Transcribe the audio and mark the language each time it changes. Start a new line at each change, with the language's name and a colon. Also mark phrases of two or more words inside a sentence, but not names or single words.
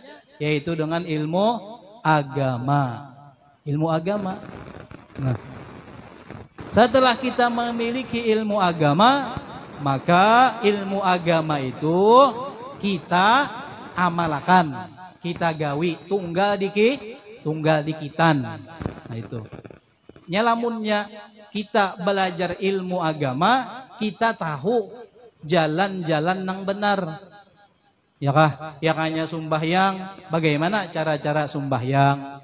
Indonesian: Yaitu dengan ilmu agama. Ilmu agama. Nah, setelah kita memiliki ilmu agama, maka ilmu agama itu kita amalkan, kita gawi,
Banjar: tunggal dikitan.
Indonesian: Nah itu. Nyalamunnya kita belajar ilmu agama, kita tahu jalan-jalan yang benar. Ya kah? Ya hanya sumbahyang, bagaimana cara-cara sumbahyang.